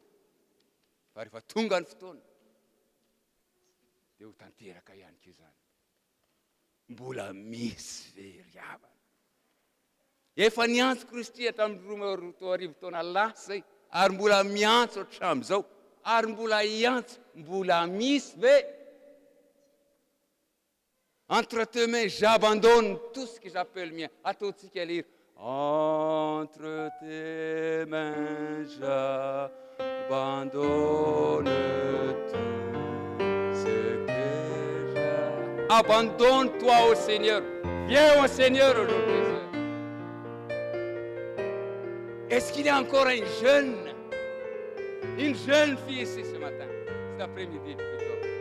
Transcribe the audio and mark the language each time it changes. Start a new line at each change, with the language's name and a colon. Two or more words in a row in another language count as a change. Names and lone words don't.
Malagasy: Fa rehefa tonga ny fotoana dia ho tanteraka ihany koa izany. Mbola misy ve ry havana? Efa niantso Kristy hatramin'ny 2 taona lasa zay, ary mbola miantso hatramin'izao, ary mbola hiantso, mbola misy ve?
French: Entre tes mains, j'abandonne tout ce que j'appelle mien.
Malagasy: Ataontsika lery,
French: Entre tes mains, j'abandonne tout ce que j'ai. Abandonne-toi au Seigneur. Viens au Seigneur aujourd'hui. Est-ce qu'il y a encore une jeune fille ici ce matin, cet après-midi plutôt?